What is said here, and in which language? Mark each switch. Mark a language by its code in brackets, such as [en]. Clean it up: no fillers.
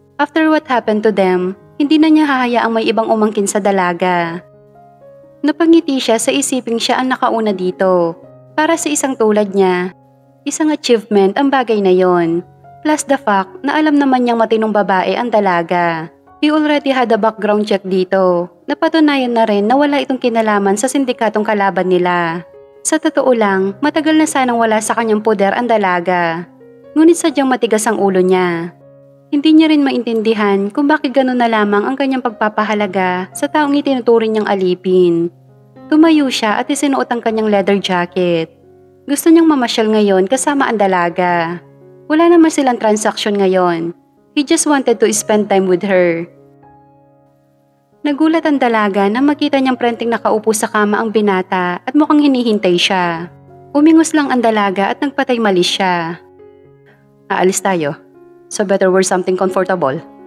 [en] After what happened to them, [tl] hindi na niya hahayaang may ibang umangkin sa dalaga. Napangiti siya sa isiping siya ang nakauna dito. Para sa isang tulad niya, isang achievement ang bagay na yon. [en] Plus the fact [tl] na alam naman niyang matinong babae ang dalaga. [en] He already had a background check dito. [tl] Napatunayan na rin na wala itong kinalaman sa sindikatong kalaban nila. Sa totoo lang, matagal na sanang wala sa kanyang poder ang dalaga. Ngunit sadyang matigas ang ulo niya. Hindi niya rin maintindihan kung bakit gano'n na lamang ang kanyang pagpapahalaga sa taong itinuturing niyang alipin. Tumayo siya at isinuot ang kanyang leather jacket. Gusto niyang mamasyal ngayon kasama ang dalaga. Wala naman silang transaksyon ngayon. [en] He just wanted to spend time with her. [tl] Nagulat ang dalaga na makita niyang prenteng nakaupo sa kama ang binata at mukhang hinihintay siya. Umingos lang ang dalaga at nagpatay mali siya. Aalis tayo. [en] So better wear something comfortable.